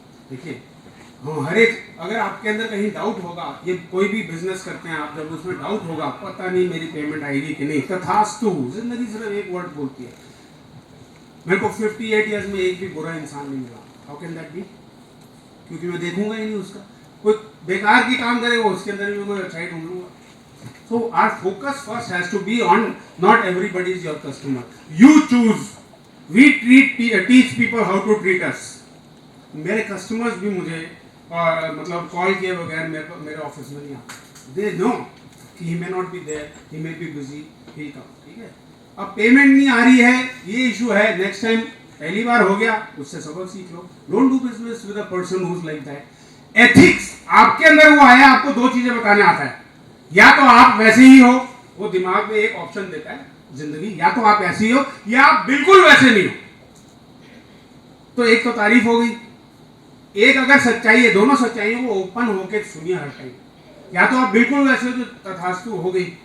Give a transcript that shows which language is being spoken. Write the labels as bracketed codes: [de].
[hi] देखिए, हम हर एक, अगर आपके अंदर कहीं डाउट होगा, ये कोई भी बिजनेस करते हैं आप, जब उसमें डाउट होगा, पता नहीं मेरी पेमेंट आएगी कि नहीं, तथास्तु. जिंदगी सिर्फ एक वर्ड बोलती है. मेरे को 58 ईयर्स में एक भी बुरा इंसान नहीं मिला. [en] How can that be? [hi] क्योंकि मैं देखूंगा ही नहीं उसका. कोई बेकार की काम करेगा, उसके अंदर भी मैं कोई अच्छाई ढूंढ लूंगा. [en] So our focus first has to be on, not everybody is your customer. You choose. We teach people how to treat us. [hi] मेरे कस्टमर्स भी मुझे मतलब कॉल किए बगैर मेरे ऑफिस में नहीं आते. [en] They know कि he may not be there, he may be busy, he'll come. [hi] ठीक है. अब पेमेंट नहीं आ रही है, ये इशू है. नेक्स्ट टाइम, पहली बार हो गया, उससे सबक सीख लो. [en] Don't do business with a person who's like that. [hi] Ethics आपके अंदर वो आया, आपको 2 चीजें बताने आता है. या तो आप वैसे ही हो, वो दिमाग में एक ऑप्शन देता है जिंदगी, या तो आप ऐसे ही हो या आप बिल्कुल वैसे नहीं हो. तो एक तो तारीफ हो गई, एक अगर सच्चाई है, दोनों सच्चाइयों को ओपन होके सुनिए हर टाइम. या तो आप बिल्कुल वैसे हो, जो तथास्तु हो गई